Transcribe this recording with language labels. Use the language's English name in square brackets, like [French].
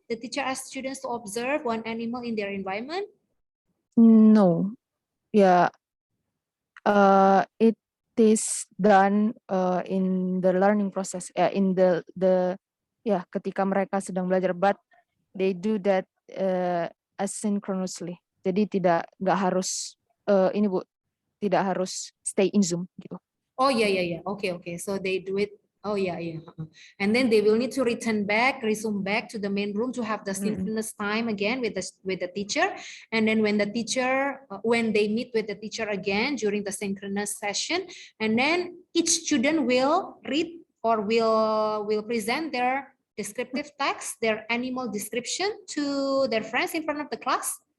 [English] The teacher asks students to observe one animal in their environment. No, it is done in the learning process, in the [Indonesian] ketika mereka sedang belajar, [English] but they do that asynchronously. [Indonesian] Jadi nggak harus ini Bu, tidak harus [English] stay in Zoom [Indonesian] gitu. [English] Oh yeah. Okay. So they do it. Oh yeah. And then they will need to resume back to the main room to have the synchronous time again with the teacher. And then when the teacher, when they meet with the teacher again during the synchronous session, and then each student will read or will present their descriptive text, their animal description to their friends in front of the class.